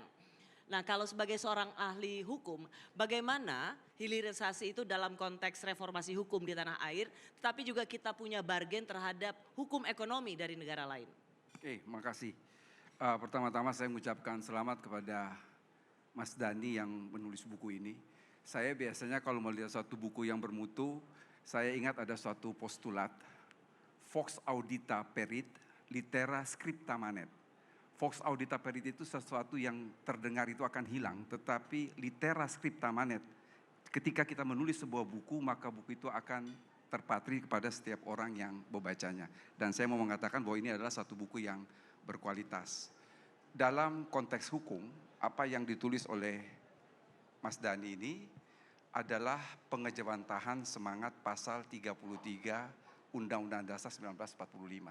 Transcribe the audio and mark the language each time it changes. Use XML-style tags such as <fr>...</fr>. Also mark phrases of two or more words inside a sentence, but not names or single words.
<id>Nah, kalau sebagai seorang ahli hukum, bagaimana hilirisasi itu dalam konteks reformasi hukum di tanah air, tetapi juga kita punya bargain terhadap hukum ekonomi dari negara lain. Oke, makasih. Pertama-tama saya mengucapkan selamat kepada Mas Dani yang menulis buku ini. Saya biasanya kalau melihat suatu buku yang bermutu, saya ingat ada suatu postulat,</id> <la>Vox audita perit, litera scripta manet. Vox audita perit</la> <id>itu sesuatu yang terdengar itu akan hilang, tetapi</id> <la>litera scripta manet,</la> <id>ketika kita menulis sebuah buku, maka buku itu akan terpatri kepada setiap orang yang membacanya. Dan saya mau mengatakan bahwa ini adalah satu buku yang berkualitas. Dalam konteks hukum, apa yang ditulis oleh Mas Dani ini adalah pengejawantahan semangat pasal 33 Undang-Undang Dasar 1945.</id>